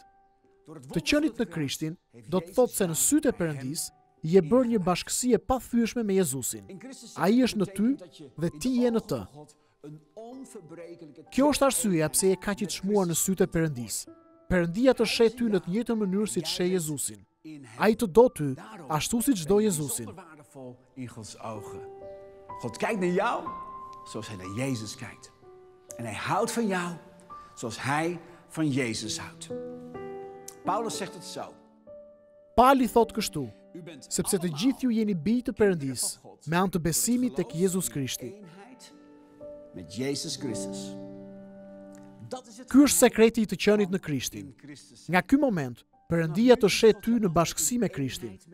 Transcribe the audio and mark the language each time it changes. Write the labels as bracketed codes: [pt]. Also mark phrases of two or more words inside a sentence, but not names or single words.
[sq] Të qenit në Krishtin do të thotë se në sytë e Perëndisë je bërë një bashkësi e pathyeshme me Jezusin. Ai është në ty dhe ti je në të. Kjo është arsyeja pse je kaq i çmuar në sytë e Perëndisë. Perëndia të sheh ty në të njëjtën mënyrë siç sheh Jezusin. Ai të do ty ashtu siç do Jezusin. [nl] God kijkt naar jou zoals hij naar Jezus kijkt. En hij houdt van jou zoals hij van Jezus houdt. Paulus zegt het zo. [sq] Pali thot kështu, sepse të gjithë ju jeni bij të Perëndis, me anë të besimit tek Jezus Krishti. [nl] Met Jezus Christus. [sq] Ky është sekreti i të qenit në Krishtin. Nga ky moment, Perëndia të shet ty në bashkësi me Krishtin.